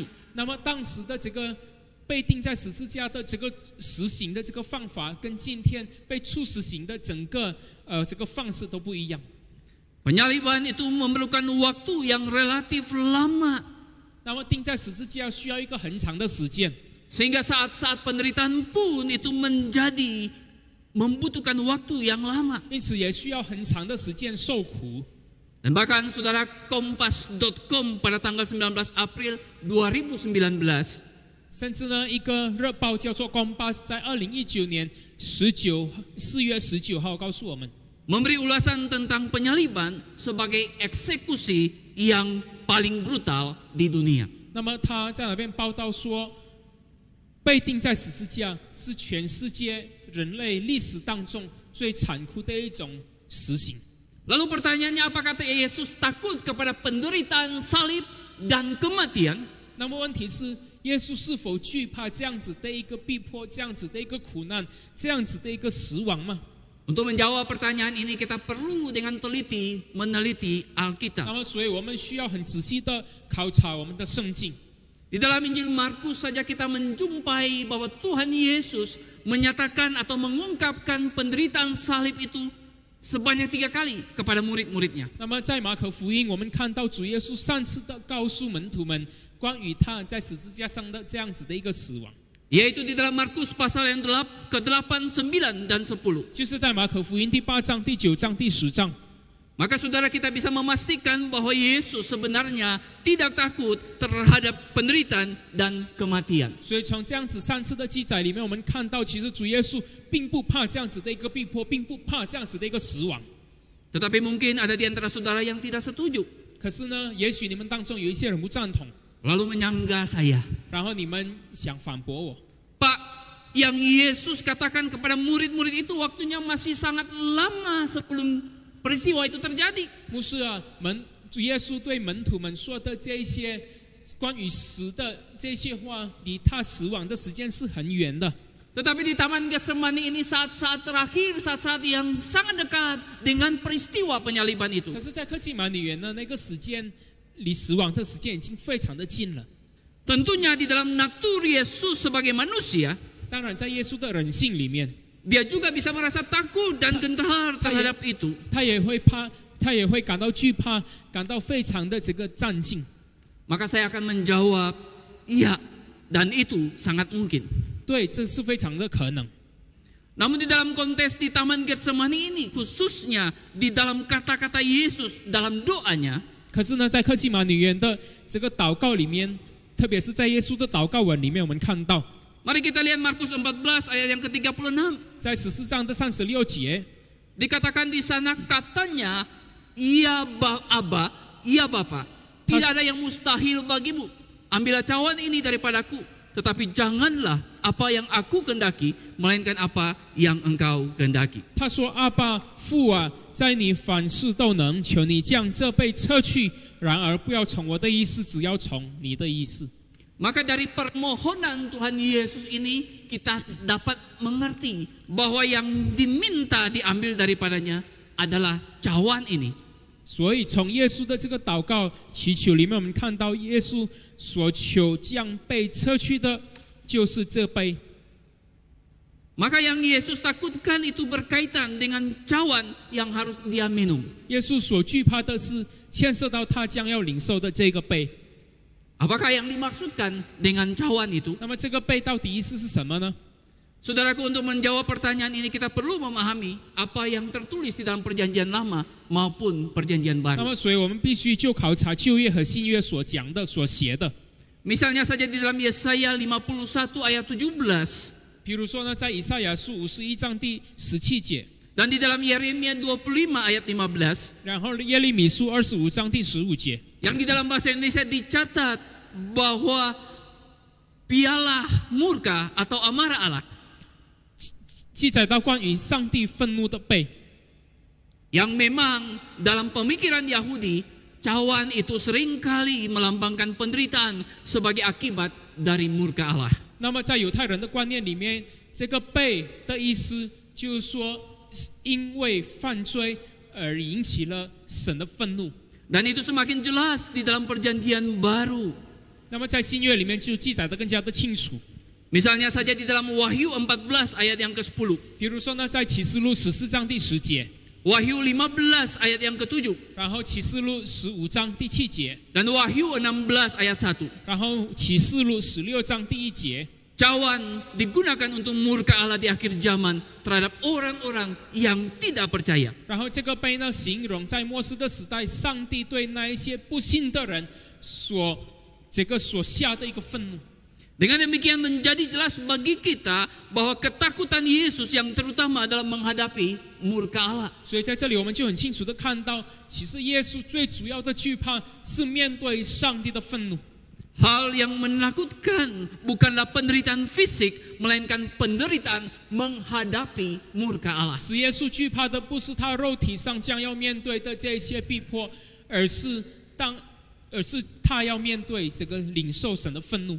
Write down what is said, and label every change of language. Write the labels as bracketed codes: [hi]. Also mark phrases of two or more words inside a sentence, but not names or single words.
[zh] 那么当时的这个被钉在十字架的这个实行的这个方法，跟今天被处死刑的整个这个方式都不一样。 [id] Penyaliban itu memerlukan waktu yang relatif lama. [zh] 那么钉在十字架需要一个很长的时间。 [id] Sehingga saat-saat penderitaan pun itu membutuhkan waktu yang lama. [zh] 因此也需要很长的时间受苦。 [id] Dan bahkan saudara Kompas.com pada tanggal 19 April 2019 [zh] 甚至呢，一个热报叫做《Kompas》在2019年4月19号告诉我们， [id] memberi ulasan tentang penyaliban sebagai eksekusi yang paling brutal di dunia. [zh] 那么他在那边报道说，被钉在十字架是全世界人类历史当中最残酷的一种死刑。 [id] Lalu pertanyaannya, apakah Yesus takut kepada penderitaan salib dan kematian? [zh] 那么问题是，耶稣是否惧怕这样子的一个逼迫、这样子的一个苦难、这样子的一个死亡吗？ [id] Untuk menjawab pertanyaan ini kita perlu dengan teliti meneliti [zh] 那 [id] Alkitab. [zh] 么，所以我们需要很仔细的考察我们的圣经。 [id] Di dalam Injil Markus saja kita menjumpai bahwa Tuhan Yesus menyatakan atau mengungkapkan penderitaan salib itu sebanyak 3 kali kepada murid-muridnya. [zh] 那么在马可福音，我们看到主耶稣3次的告诉门徒们关于他在十字架上的这样子的一个死亡， [id] Yaitu di dalam Markus pasal yang ke-8, 9, dan 10. [zh] 就是在马可福音第8章、第9章、第10章。 [id] Maka saudara kita bisa memastikan bahwa Yesus sebenarnya tidak takut terhadap penderitaan dan kematian. [zh] 所以从这样子3次的记载里面，我们看到其实主耶稣并不怕这样子的一个逼迫，并不怕这样子的一个死亡。 [id] Tetapi mungkin ada di antara saudara yang tidak setuju. [zh] 可是呢，也许你们当中有一些人不赞同， [id] Lalu menyangga saya. [zh] 然后你们想反驳我。 [id] Pak, yang Yesus katakan kepada murid-murid itu waktunya masih sangat lama sebelum peristiwa itu terjadi. [zh] 牧师啊，主耶稣对门徒们说的这一些关于死的这些话，离他死亡的时间是很远的。 [id] Tetapi di Taman Getsemani ini saat-saat terakhir, saat-saat yang sangat dekat dengan peristiwa penyaliban itu. [zh] 可是，在客西马尼园呢，那个时间离死亡的时间已经非常的近了。 [id] Tentunya di dalam natur Yesus sebagai manusia, [zh] 当然，在耶稣的人性里面， [id] dia juga bisa merasa takut dan gentar terhadap itu. [zh] 他也会怕，他也会感到惧怕，感到非常的这个战兢。 [id] Maka saya akan menjawab, iya, dan itu sangat mungkin. [zh] 对，这是非常的可能。 [id] Namun di dalam konteks di Taman Getsemani ini, khususnya di dalam kata-kata Yesus dalam doanya, [zh] 可是呢，在客西马尼园的这个祷告里面，特别是在耶稣的祷告文里面，我们看到， [id] mari kita lihat Markus 14 ayat yang ke-36. [zh] 在14章的36节， [id] Dikatakan di sana katanya, iya Aba, iya Bapa, tidak ada yang mustahil bagimu. Ambillah cawan ini daripadaku, tetapi janganlah apa yang aku kehendaki, melainkan apa yang engkau kehendaki. [zh] 他说：“阿爸父啊，在你凡事都能，求你将这杯撤去。然而不要从我的意思，只要从你的意思。” [id] Maka dari permohonan Tuhan Yesus ini kita dapat mengerti bahwa yang diminta diambil daripadanya adalah cawan ini. [zh] 所以从耶稣的这个祷告祈求里面，我们看到耶稣所求将被撤去的，就是这杯。 [id] Maka yang Yesus takutkan itu berkaitan dengan cawan yang harus dia minum. [zh] 耶稣所惧怕的是牵涉到他将要领受的这个杯。 [id] Apakah yang dimaksudkan dengan cawan itu? [zh] 那么这个杯到底意思是什么呢？ [id] Saudaraku, untuk menjawab pertanyaan ini kita perlu memahami apa yang tertulis di dalam perjanjian lama maupun perjanjian [zh] 那 [id] baru. [zh] 么，所以我们必须就考察旧约和新约所讲的、所写的。 [id] Misalnya saja di dalam Yesaya 51 ayat 17. [zh] 比如说呢，在以赛亚书51章第17节， [id] Dan di dalam Yeremia 25 ayat 15. [zh] 然后耶利米书25章第15节， [id] Yang di dalam bahasa Indonesia dicatat bahwa piala murka atau amarah Allah [zh] 记载到关于上帝愤怒的杯。 [id] yang memang dalam pemikiran Yahudi cawan itu seringkali melambangkan penderitaan sebagai akibat dari murka Allah. [zh] 那么在犹太人的观念里面，这个杯的意思就是说，因为犯罪而引起了神的愤怒。 [id] Dan itu semakin jelas di dalam perjanjian baru. [zh] 那么在新约里面就记载得更加的清楚。 [id] Misalnya saja di dalam Wahyu 14 ayat yang ke-10. [zh] 比如说呢，在启示录14章第10节， [id] Wahyu 15 ayat yang ke-7. [zh] 然后启示录15章第7节， [id] Dan Wahyu 16 ayat 1. [zh] 然后启示录16章第1节。 [id] Cawan digunakan untuk murka Allah di akhir zaman terhadap orang-orang yang tidak percaya. [zh] 然后这个杯呢，形容在末世的时代，上帝对那一些不信的人所下的一个愤怒。 [id] Dengan demikian menjadi jelas bagi kita bahwa ketakutan Yesus yang terutama adalah menghadapi murka Allah. [zh] 所以在这里我们就很清楚的看到，其实耶稣最主要的惧怕是面对上帝的愤怒。 [id] Hal yang menakutkan bukanlah penderitaan fisik, melainkan penderitaan menghadapi murka Allah. [zh] 使耶稣惧怕的不是他肉体上将要面对的这些逼迫，而是他要面对这个领受神的愤怒。